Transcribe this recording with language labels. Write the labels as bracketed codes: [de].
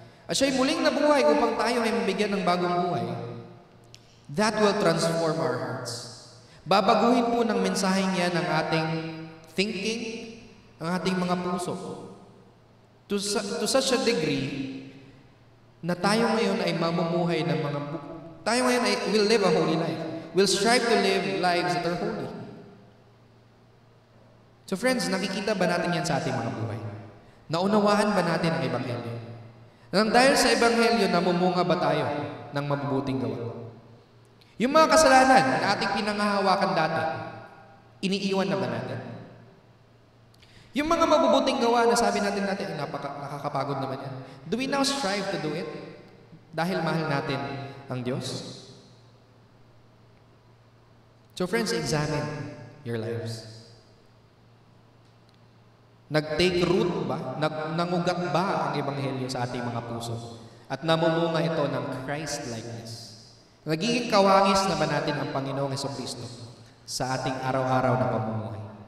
[tl] at siya'y muling nabuhay upang tayo ay mabigyan ng bagong buhay, [en] that will transform our hearts. [tl] Babaguhin po ng mensaheng yan ang ating thinking, ang ating mga puso. [en] To such a degree [tl] na tayo ngayon ay mamumuhay ng tayo ngayon ay [en] will live a holy life. We'll strive to live lives that are holy. So friends, [tl] nakikita ba natin yan sa ating mga buhay? Naunawaan ba natin ang Ebanghelyo? Nang dahil sa Ebanghelyo, namumunga ba tayo ng mabubuting gawa? Yung mga kasalanan na ating pinangahawakan dati, iniiwan na ba natin? Yung mga mabubuting gawa na sabi natin nakakapagod naman yan. [en] Do we now strive to do it? [tl] Dahil mahal natin ang Diyos? [en] So friends, examine your lives. [tl] Nag-take root ba? Nangugat ba ang Ebanghelyo sa ating mga puso? At namumunga ito ng Christ-likeness? Nagiging kawangis na ba natin ang Panginoong Jesucristo sa ating araw-araw na pamumuhay?